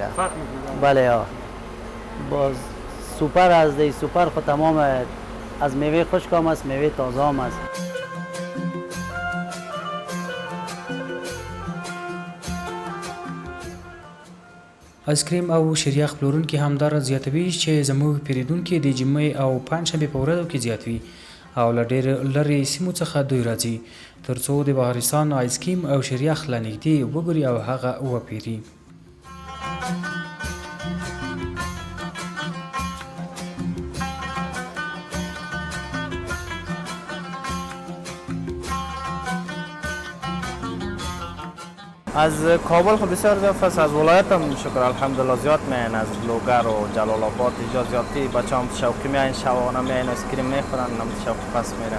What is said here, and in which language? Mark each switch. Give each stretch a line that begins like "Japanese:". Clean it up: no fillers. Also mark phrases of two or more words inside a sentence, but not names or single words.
Persian: بله ها. باز سوپر از دی سوپر خود تمام از میوه خشک هم است، میوه تازه هم است.
Pashto: آیس کریم او شریخ پلورونکي همدارس زیاتوي چې زموږ پیرودونکي د جمعې او پنجشنبې په ورځو کې زیات وي او له ډېر لرې سیمو څخه دوی راځي ترڅو د بهارستان آیس کریم او شریخ له نږدې وګوري او هغه وپیري.
Persian: از کابل خب بسیار زیاد است، از ولایت هم شکر الحمدلله زیاد میاین، از لوگر و جلال آباد اینجا زیادی بچه‌ها هم شوقی میاین، شبانه میاین آیس کریم میخورن، هم شوقی پس میرن.